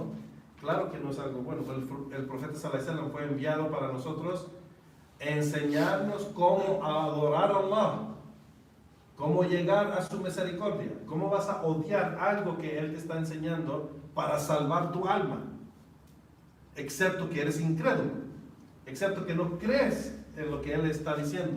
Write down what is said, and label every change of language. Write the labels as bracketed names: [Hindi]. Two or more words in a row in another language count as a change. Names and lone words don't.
[Spanish] Claro que no es algo bueno. El profeta [Arabic] صلى الله عليه وسلم [Spanish] fue enviado para nosotros enseñarnos cómo adorar a Allah, cómo llegar a su misericordia. ¿Cómo vas a odiar algo que Él te está enseñando para salvar tu alma? Excepto que eres incrédulo, excepto que no crees en lo que Él está diciendo.